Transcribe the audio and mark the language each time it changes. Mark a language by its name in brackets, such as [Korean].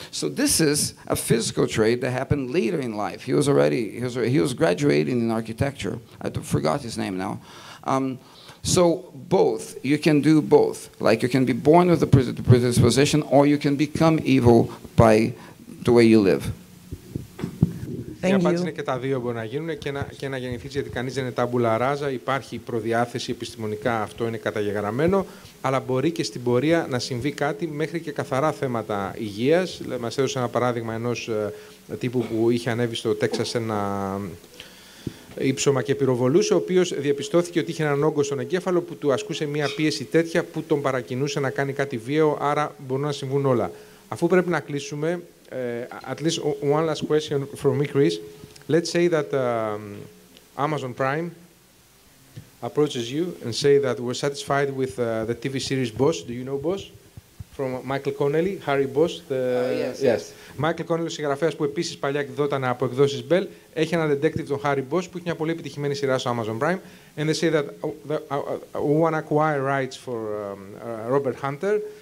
[English] So this is a physical trait that happened later in life. He was graduating in architecture. I forgot his name now. So both, you can do both. Like you can be born with the predisposition, or you can become evil by the way you live. [Greek] Η απάντηση είναι και τα δύο μπορεί να γίνουν και να γεννηθείς, γιατί κανείς δεν είναι τάμπουλα ράζα, υπάρχει προδιάθεση επιστημονικά, αυτό είναι καταγεγραμμένο, αλλά μπορεί και στην πορεία να συμβεί κάτι μέχρι και καθαρά θέματα υγείας. Μας έδωσε ένα παράδειγμα ενός τύπου που είχε ανέβει στο Τέξας ένα ύψωμα και πυροβολούσε, ο οποίος διαπιστώθηκε ότι είχε έναν όγκο στον εγκέφαλο που του ασκούσε μια πίεση τέτοια που τον παρακινούσε να κάνει κάτι βίαιο, άρα μπορούν να συμβούν όλα. Αφού πρέπει να κλείσουμε, [English] at least one last question from me, Chris. Let's say that Amazon Prime approaches you and say that we're satisfied with the TV series Boss. Do you know Boss? From Michael Connelly, Harry Boss. Yes. [Greek] Michael Connelly, συγγραφέας που επίσης παλιά εκδόταν από εκδόσεις Bell, έχει ένα ντεντέκτιβ τον Harry Boss που έχει μια πολύ επιτυχημένη σειρά στο Amazon Prime. [English] And they say that we want to acquire rights for Robert Hunter.